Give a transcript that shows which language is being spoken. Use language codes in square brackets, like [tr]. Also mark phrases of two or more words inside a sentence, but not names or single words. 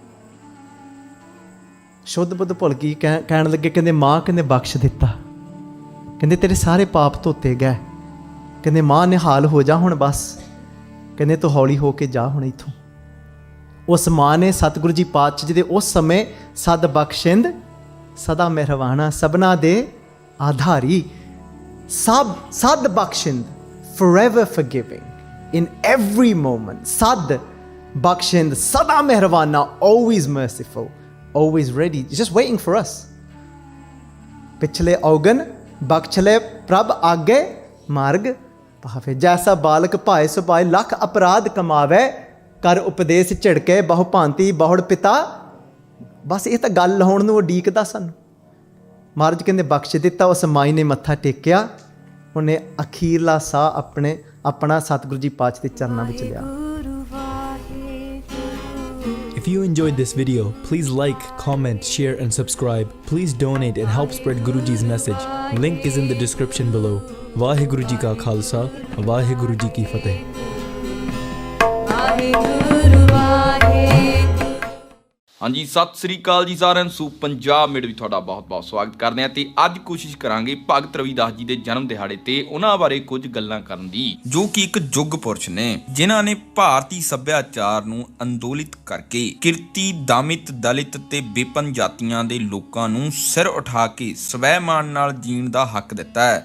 [pa] ਸ਼ੁੱਧ ਬੁੱਧ ਭੁੱਲ ਗਈ, ਕਹਿਣ ਲੱਗੇ ਕਹਿੰਦੇ ਮਾਂ ਕਹਿੰਦੇ ਬਖਸ਼ ਦਿੱਤਾ। ਕਹਿੰਦੇ ਤੇਰੇ ਸਾਰੇ ਪਾਪ ਧੋਤੇ ਗਏ। ਕਹਿੰਦੇ ਮਾਂ ਨਿਹਾਲ ਹੋ ਜਾ ਹੁਣ ਬਸ। ਕਹਿੰਦੇ ਤੂੰ ਹੌਲੀ ਹੋ ਕੇ ਜਾ ਹੁਣ ਇੱਥੋਂ। ਉਸ ਮਾਂ ਨੇ ਸਤਿਗੁਰੂ ਜੀ ਪਾਤਸ਼ਾਹ ਜੀ ਦੇ ਉਸ ਸਮੇਂ ਸਦ ਬਖਸ਼ਿੰਦ ਸਦਾ ਮਿਹਰਬਾਨਾ ਸਭਨਾ ਦੇ ਆਧਾਰੀ। ਸਦ ਬਖਸ਼ਿੰਦ, [en] forever forgiving in every moment. [pa] ਸਦ ਬਖਸ਼ਿੰਦ ਸਦਾ ਮਿਹਰਬਾਨਾ, [en] always merciful, always ready, just waiting for us. [pa] ਪਿਛਲੇ ਔਗਨ ਬਖਸ਼ਲੇ ਪ੍ਰਭ ਆਗੇ ਮਾਰਗ ਭਾਵੇ। ਜੈਸਾ ਬਾਲਕ ਭਾਏ ਸੁਭਾਏ ਲੱਖ ਅਪਰਾਧ ਕਮਾਵੇ, ਕਰ ਉਪਦੇਸ਼ ਝਿੜਕੇ ਬਹੁ ਭਾਂਤੀ ਬਹੁੜ ਪਿਤਾ। ਬਸ ਇਹ ਤਾਂ ਗੱਲ ਲਾਉਣ ਨੂੰ ਉਡੀਕਦਾ ਸਾਨੂੰ। ਮਹਾਰਾਜ ਕਹਿੰਦੇ ਬਖਸ਼ ਦਿੱਤਾ। ਉਸ ਮਾਈ ਨੇ ਮੱਥਾ ਟੇਕਿਆ, ਉਹਨੇ ਅਖੀਰਲਾ ਸਾਹ ਆਪਣਾ ਸਤਿਗੁਰੂ ਜੀ ਪਾਤਸ਼ਾਹ ਦੇ ਚਰਨਾਂ ਵਿੱਚ ਲਿਆ। [en] If you enjoyed this video, please like, comment, share and subscribe. Please donate and help spread Guruji's message. Link is in the description below. [pa] ਵਾਹਿਗੁਰੂ ਜੀ ਕਾ ਖ਼ਾਲਸਾ, ਵਾਹਿਗੁਰੂ ਜੀ ਕੀ ਫ਼ਤਹਿ. ਹਾਂਜੀ, ਸਤਿ ਸ੍ਰੀ ਅਕਾਲ ਜੀ ਸਾਰਿਆਂ ਨੂੰ। ਪੰਜਾਬ ਮੇਡ ਵੀ ਤੁਹਾਡਾ ਬਹੁਤ-ਬਹੁਤ ਸਵਾਗਤ ਕਰਦੇ ਹਾਂ ਤੇ ਅੱਜ ਕੋਸ਼ਿਸ਼ ਕਰਾਂਗੇ ਭਗਤ ਰਵਿਦਾਸ ਜੀ ਦੇ ਜਨਮ ਦਿਹਾੜੇ ਤੇ ਉਹਨਾਂ ਬਾਰੇ ਕੁਝ ਗੱਲਾਂ ਕਰਨ ਦੀ, ਜੋ ਕਿ ਇੱਕ ਯੁੱਗ ਪੁਰਸ਼ ਨੇ ਜਿਨ੍ਹਾਂ ਨੇ ਭਾਰਤੀ ਸੱਭਿਆਚਾਰ ਨੂੰ ਅੰਦੋਲਿਤ ਕਰਕੇ ਕਿਰਤੀ, ਦਮਿਤ, ਦਲਿਤ ਤੇ ਵਿਪਨ ਜਾਤੀਆਂ ਦੇ ਲੋਕਾਂ ਨੂੰ ਸਿਰ ਉਠਾ ਕੇ ਸਵੈਮਾਨ ਨਾਲ ਜੀਣ ਦਾ ਹੱਕ ਦਿੱਤਾ ਹੈ।